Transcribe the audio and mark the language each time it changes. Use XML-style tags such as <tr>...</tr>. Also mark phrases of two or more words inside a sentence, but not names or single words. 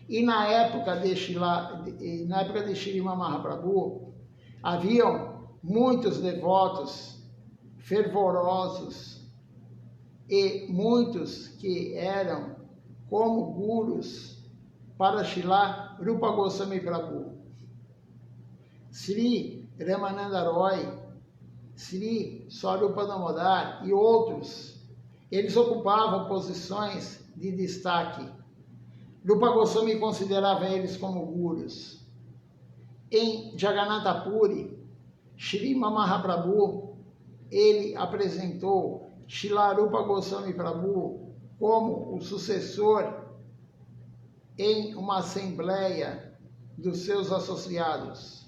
<pt>E na época de Srila Mahaprabhu, haviam muitos devotos fervorosos e muitos que eram como gurus para Srila Rupa Goswami Prabhu. Sri Ramananda Roy, Sri Swarupa Damodar e outros, eles ocupavam posições de destaque. Rupa Goswami considerava eles como gurus. Em Jagannatha Puri, Srimad Mahaprabhu, ele apresentou Srila Rupa Goswami Prabhu como o sucessor em uma assembleia dos seus associados.</pt>